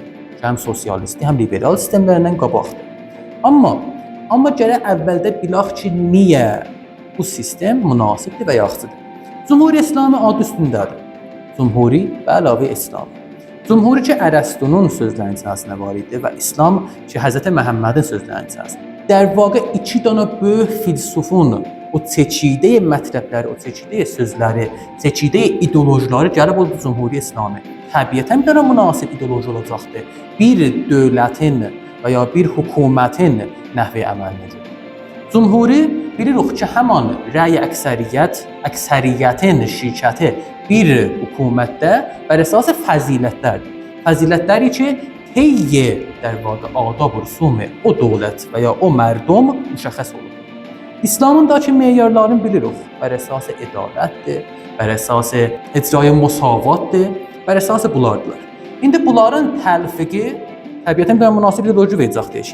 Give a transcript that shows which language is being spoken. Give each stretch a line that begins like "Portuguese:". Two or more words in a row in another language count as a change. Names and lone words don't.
Azerbaijani: Həm sosialist, həm liberal sistemlərindən qabaqdır. Amma gərək əvvəldə bilək ki, niyə bu sistem münasibdir və yaxşıdır. Cümhuriyyə İslami adı üstündədir. Cümhuri və əlavə İslam. Cümhuri ki, Ərəstunun sözlərinin içərisində var idi və İslam ki, Həzrəti Məhəmmədin sözlərinin içərisində.
Persian: در واقع
Azerbaijani: iki dana böyük filsufun o çekirdəyə mətləbləri, o çekirdəyə sözləri, çekirdəyə ideolojiləri gəlib oldu Cümhuriyyə İslami. Təbiətən bir münasib ideoloji olacaqdır. Bir dövlətin və ya bir hökumətin nəhvi əməlinə görə. Cümhuri bilirik ki, həman rəy əksəriyyətin şirkəti bir hökumətdə bər əsas fəzilətlərdir. Fəzilətləri ki, heyyə
Persian: در واقع
Azerbaijani: adab و rüsum o dövlət və ya o mərdum müşəxəs olur. İslamın da ki, meyarlarını bilirik. Bər əsası ədalətdir, bər əsası icraya musavatdır, bər əsası bunlardır. İndi bunların təlfiqi təbiətən bir münasib ideoloji verəcəkdir.